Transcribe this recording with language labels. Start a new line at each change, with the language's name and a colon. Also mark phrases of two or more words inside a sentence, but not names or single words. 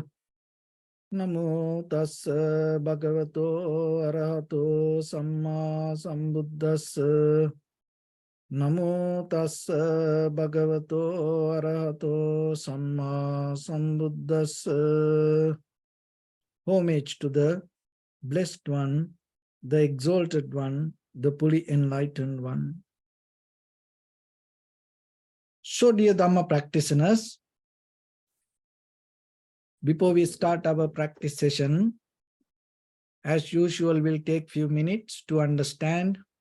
Pali: Namo tassa bhagavato arahato samma sambuddhassa. Namo tassa bhagavato arahato samma sambuddhassa.
English: Homage to the Blessed One, the Exalted One, the fully enlightened One. So dear Dharma practitioners, before we start our practice session, as usual, we'll take few minutes to understand